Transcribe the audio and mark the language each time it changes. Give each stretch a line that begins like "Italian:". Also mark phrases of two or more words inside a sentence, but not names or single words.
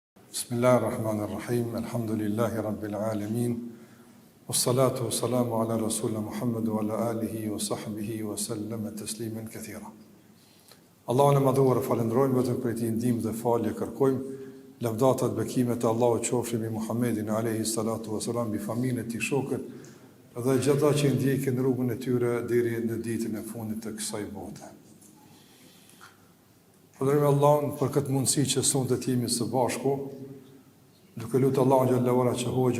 Arabic: بسم الله الرحمن الرحيم. الحمد لله رب العالمين. والصلاة والسلام على رسولنا محمد وعلى آله وصحبه وسلم تسليما كثيرا.
Albanian: Allahun e madhuar falenderojmë, vetëm për t'i ndihmë dhe falje kërkojmë. Lavdatat bekimet e Allahut qofshin mbi Muhammedin
Arabic: عليه الصلاة والسلام,
Albanian: mbi familjen e tij, shokët dhe gjithë ata që ndjekin rrugën e tyre deri në ditën e fundit të kësaj bote. Falenderojmë Allahun për këtë mundësi që sonte të jemi së bashku, duke lutur Allahun
Arabic: جل وعلا
Albanian: që Hoxhën